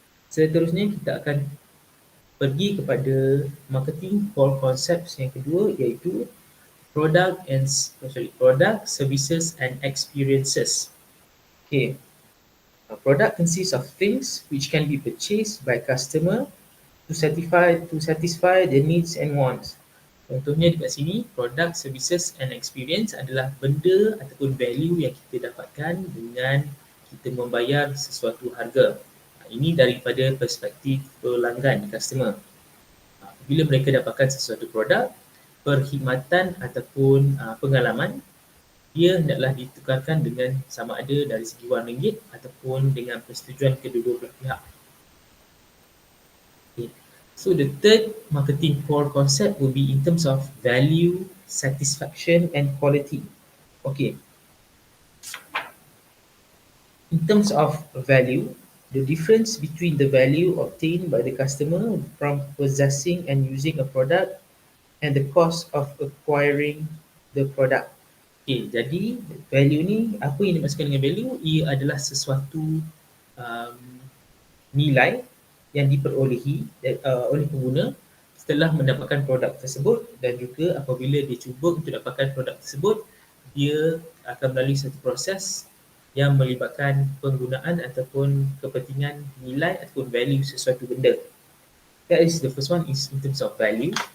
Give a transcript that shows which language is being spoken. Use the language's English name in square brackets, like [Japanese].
[Malay] Seterusnya kita akan pergi kepada marketing core concepts yang kedua, iaitu product, services and experiences. Okay. [English] A product consists of things which can be purchased by customer to satisfy their needs and wants. [Malay] Contohnya dekat sini, product, services and experience adalah benda ataupun value yang kita dapatkan dengan kita membayar sesuatu harga. Ini daripada perspektif pelanggan, customer. Bila mereka dapatkan sesuatu produk, perkhidmatan ataupun pengalaman, ia hendaklah ditukarkan dengan sama ada dari segi wang ringgit ataupun dengan persetujuan kedua-dua belah pihak. Okay. [English] So the third marketing core concept will be in terms of value, satisfaction and quality. Okay. In terms of value, the difference between the value obtained by the customer from possessing and using a product and the cost of acquiring the product. [Malay] Okay, jadi value ni, apa yang dimaksudkan dengan value? Ia adalah sesuatu nilai yang diperolehi oleh pengguna setelah mendapatkan produk tersebut, dan juga apabila dia cuba untuk dapatkan produk tersebut, dia akan melalui satu proses yang melibatkan penggunaan ataupun kepentingan nilai ataupun value sesuatu benda. [English] That is the first one, is in terms of value.